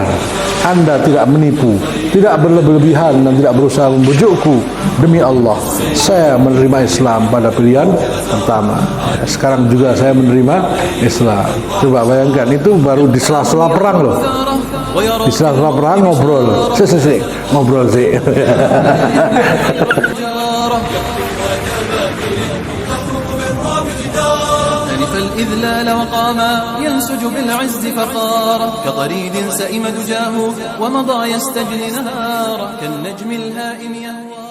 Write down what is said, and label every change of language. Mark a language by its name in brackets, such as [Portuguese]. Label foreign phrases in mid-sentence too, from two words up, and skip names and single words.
[Indonesian] Anda tidak menipu, tidak berlebih-lebihan dan tidak berusaha membujukku. Demi Allah, saya menerima Islam pada pilihan pertama. Sekarang juga saya menerima Islam. Coba bayangkan, itu baru di sela-sela perang loh. Di sela-sela perang ngobrol. Ngobrol sih. [Arabic] الإذلال وقاما ينسج بالعز فخارا كطريد سئم دجاه ومضى يستجلي نهارا كالنجم الهائم يهوى